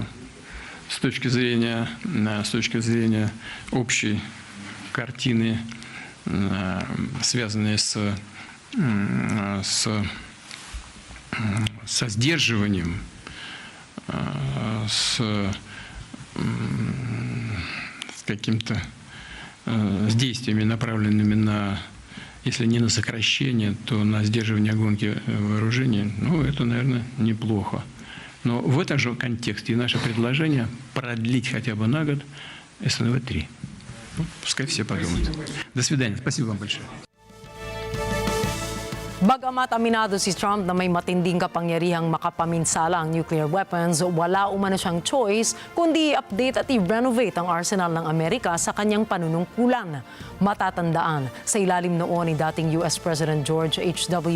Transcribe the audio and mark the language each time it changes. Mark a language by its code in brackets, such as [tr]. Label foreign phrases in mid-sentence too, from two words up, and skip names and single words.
[ru] С точки зрения общей картины, связанной со сдерживанием, с каким-то с действиями, направленными на, если не на сокращение, то на сдерживание гонки вооружений, ну, это, наверное, неплохо. Но в этом же контексте наше предложение продлить хотя бы на год СНВ-3. Ну, пускай все подумают. До свидания. Спасибо вам большое. [tl] Bagamat aminado si Trump na may matinding kapangyarihang makapaminsala ang [en] nuclear weapons, [tl] wala umano siyang choice kundi i-update at i-renovate ang arsenal ng Amerika sa kanyang panunungkulan. Matatandaan, sa ilalim noon ni dating [en] US President [tl] George H.W.